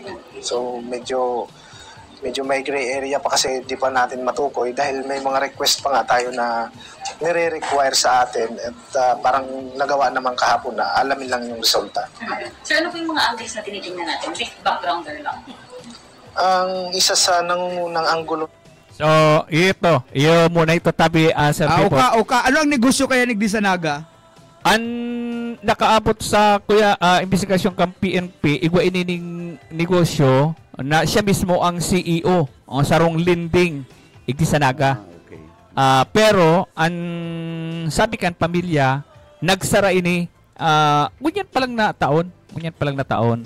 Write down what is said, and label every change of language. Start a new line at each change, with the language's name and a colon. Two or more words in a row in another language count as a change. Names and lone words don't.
Filipino: So medyo may
English: gray area
Filipino: pa kasi di pa natin matukoy dahil may mga request pa nga tayo na nire-require sa atin at parang nagawa naman kahapon na alamin lang yung resulta. So ano po yung mga angles na tinitingnan natin?
English: Brief backgrounder
Filipino: lang. Ang isa sa nangungunang anggulo.
Bikol: So, iyo muna ito tabi Sir Pipo. Ano ang negosyo kaya ni sa Naga? An nakaabot sa investigasyon kang PNP, igwa inining negosyo na siya mismo ang CEO, ang sarong lending igdi sa Naga. Okay. Pero ang sabi kan pamilya nagsara ini ngunyan pa lang na taon.